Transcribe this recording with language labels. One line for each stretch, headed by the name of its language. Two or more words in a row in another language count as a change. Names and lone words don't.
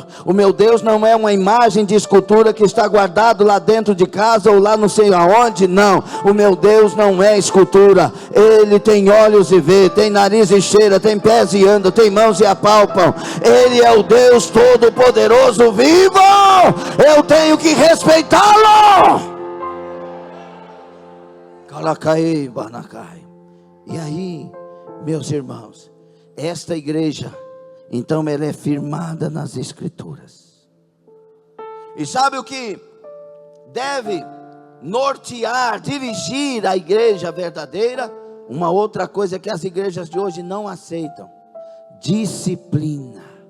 Portuguese: O meu Deus não é uma imagem de escultura que está guardado lá dentro de casa ou lá não sei aonde. Não, o meu Deus não é escultura. Ele tem olhos e vê, tem nariz e cheira, tem pés e anda, tem mãos e apalpam. Ele é o Deus todo-poderoso vivo. Eu tenho que respeitá-lo. Calacai, Banacai. E aí, meus irmãos, esta igreja, então ela é firmada nas Escrituras. E sabe o que deve nortear, dirigir a igreja verdadeira? Uma outra coisa que as igrejas de hoje não aceitam: disciplina.